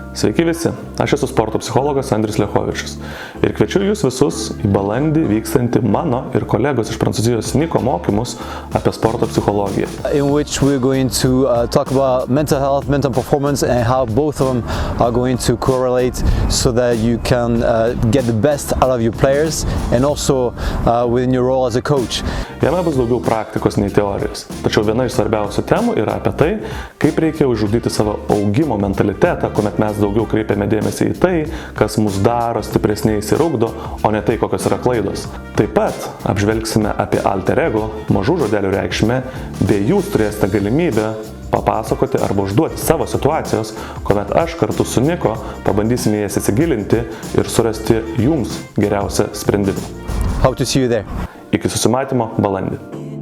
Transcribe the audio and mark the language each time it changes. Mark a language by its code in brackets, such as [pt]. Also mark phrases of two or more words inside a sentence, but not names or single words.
[lt] Sveiki visi, aš esu sporto psichologas Andrius Lechovičius ir kviečiu jūs visus į balandį vykstantį mano ir kolegos iš Prancūzijos Niko mokymus apie sporto psichologiją. [en] In which we're going to talk about mental health, mental performance and how both of them are going to correlate so that you can get the best out of your players and also within your role as a coach. [lt] Jame bus daugiau praktikos nei teorijos, tačiau viena iš svarbiausių temų yra apie tai, kaip reikia užugdyti savo augimo mentalitetą, kuomet mes daugiau kreipiame dėmesį į tai, kas mus daro stipresniais ir ugdo, o ne tai, kokios yra klaidos. Taip pat apžvelgsime apie alter ego, mažų žodelių reikšmę, bei jūs turėsite galimybę papasakoti arba užduoti savo situacijos, kuomet aš kartu su Niko pabandysime jas įsigilinti ir surasti jums geriausią sprendimą. [en] Hope to see you there. [lt] Iki susimatymo balandį.